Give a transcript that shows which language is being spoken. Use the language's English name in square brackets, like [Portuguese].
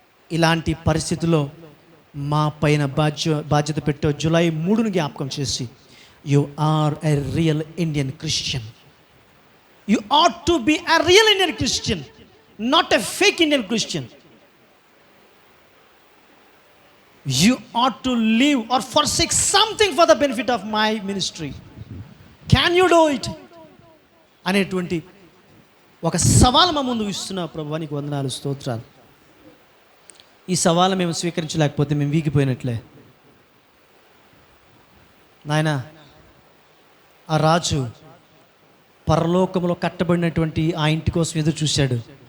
[Telugu] ఇలాంటి పరిస్థితుల్లో మా పైన బాధ్యత పెట్టే జూలై 3ని జ్ఞాపకం చేసి, [English] You are a real Indian Christian. You ought to be a real Indian Christian, not a fake Indian Christian. You ought to leave or forsake something for the benefit of my ministry. Can you do it? [Telugu] అనేటువంటి ఒక సవాలు మా ముందు ఇస్తున్నా ప్రభువా, నీకు వందనాలు, స్తోత్రాలు. ఈ సవాలు మేము స్వీకరించలేకపోతే మేము వీగిపోయినట్లే నాయన. ఆ రాజు పరలోకంలో కట్టబడినటువంటి ఆ ఇంటి కోసం ఎదురు చూశాడు.